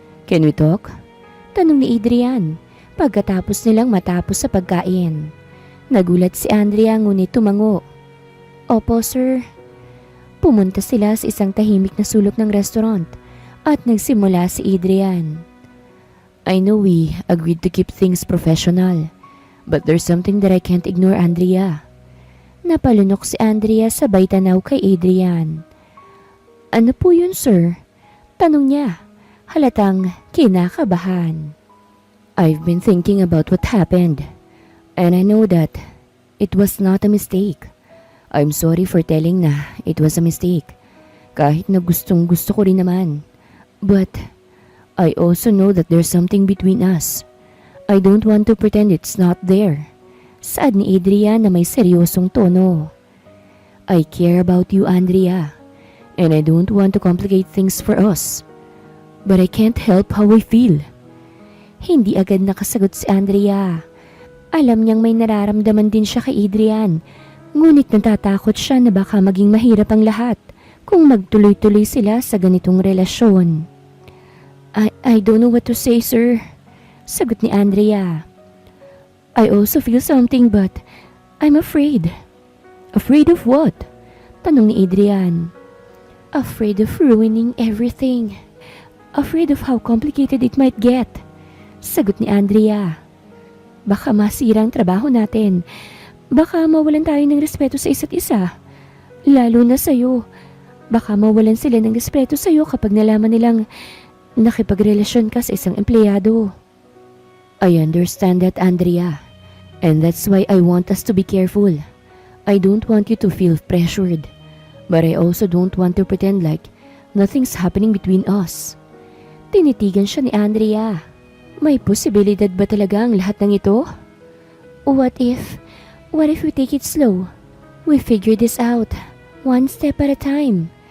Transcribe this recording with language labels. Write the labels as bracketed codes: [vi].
[en] Can we talk? [tl] Tanong ni Adrian pagkatapos nilang matapos sa pagkain. Nagulat si Andrea ngunit tumango. Opo, sir. Pumunta sila sa isang tahimik na sulok ng restaurant at nagsimula si Adrian. [en] I know we agreed to keep things professional, but there's something that I can't ignore, Andrea. [tl] Napalunok si Andrea sabay tanaw kay Adrian. Ano po yun, sir? Tanong niya, halatang kinakabahan. [en] I've been thinking about what happened, and I know that it was not a mistake. I'm sorry for telling na it was a mistake, [tl] kahit na gustong gusto ko rin naman. [en] But I also know that there's something between us. I don't want to pretend it's not there. [tl] Saad ni Adrian na may seryosong tono. [en] I care about you, Andrea. And I don't want to complicate things for us. But I can't help how I feel. [tl] Hindi agad nakasagot si Andrea. Alam niyang may nararamdaman din siya kay Adrian. Ngunit natatakot siya na baka maging mahirap ang lahat kung magtuloy-tuloy sila sa ganitong relasyon. [en] I don't know what to say, sir. [tl] Sagot ni Andrea. [en] I also feel something but I'm afraid. Afraid of what? [tl] Tanong ni Adrian. [en] Afraid of ruining everything. Afraid of how complicated it might get. Sagot ni Andrea. [tl] Baka masira ang trabaho natin. Baka mawalan tayo ng respeto sa isa't isa. Lalo na sa'yo. Baka mawalan sila ng respeto sa'yo kapag nalaman nilang nakipagrelasyon ka sa isang empleyado. [en] I understand that, Andrea. And that's why I want us to be careful. I don't want you to feel pressured. But I also don't want to pretend like nothing's happening between us. [tl] Tinitigan siya ni Andrea. May posibilidad ba talaga ang lahat ng ito? [en] What if we take it slow? We figure this out, one step at a time.